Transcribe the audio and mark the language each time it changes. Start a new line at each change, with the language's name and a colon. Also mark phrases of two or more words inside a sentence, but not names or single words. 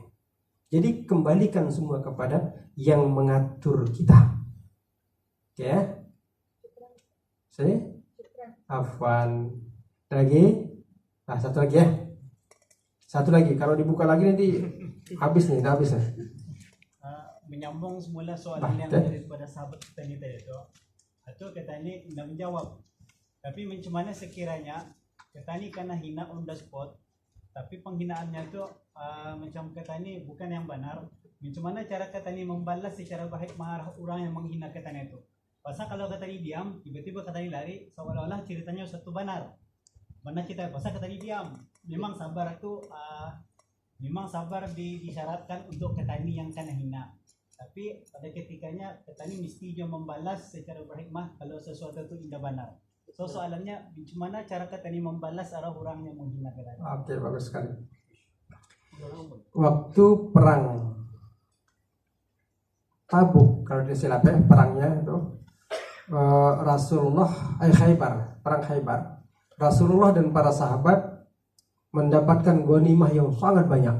Malay: Jadi kembalikan semua kepada yang mengatur kita. Oke ya? Afwan. Lagi? Nah, satu lagi ya. Satu lagi, kalau dibuka lagi nanti habis nih, dah habis ya. Menyambung semula soalan yang daripada sahabat kita ni tadi tu. Atau kita ni nak menjawab. Tapi macam mana sekiranya kita ni kena hina
English: on the spot,
Malay: tapi penghinaannya tu macam kita ni bukan yang benar. Macam mana cara kita ni membalas secara baik marah orang yang menghina kita ni tu? Pasal kalau kita ni diam, tiba-tiba kita ni lari, seolah-olah ceritanya satu benar. Mana kita pasal kita ni diam. Memang sabar tu memang sabar disyaratkan untuk kita ni yang kena hina. Tapi pada ketikanya kita ni mesti juga membalas secara berhikmah kalau sesuatu itu tidak benar. So soalannya macam mana cara kita ni membalas arah orang yang menghina kita? Oke, bagus sekali. Waktu perang Tabuk, kalau disilapnya perangnya itu Rasulullah Khaybar, perang Khaybar. Rasulullah dan para sahabat mendapatkan ghanimah yang sangat banyak.